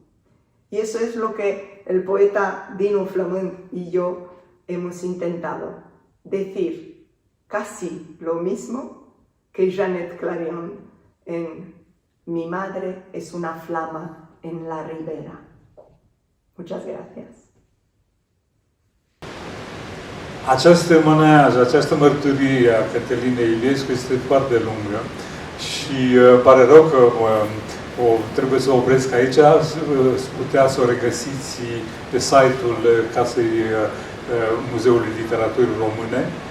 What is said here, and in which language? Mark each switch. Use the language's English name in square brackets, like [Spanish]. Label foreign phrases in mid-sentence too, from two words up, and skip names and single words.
[Spanish] Y eso es lo que el poeta Dino Flamand y yo hemos intentado, decir casi lo mismo que Jeannette Clarion en Mi madre es una flama en la ribera. Muchas gracias. [Romanian] Această mănăiajă, această mărturie a Cătălinei Iliescu este foarte lungă și pare rău că trebuie să o opresc aici. Putea să o regăsiți pe site-ul Casei Muzeului Literaturii Române.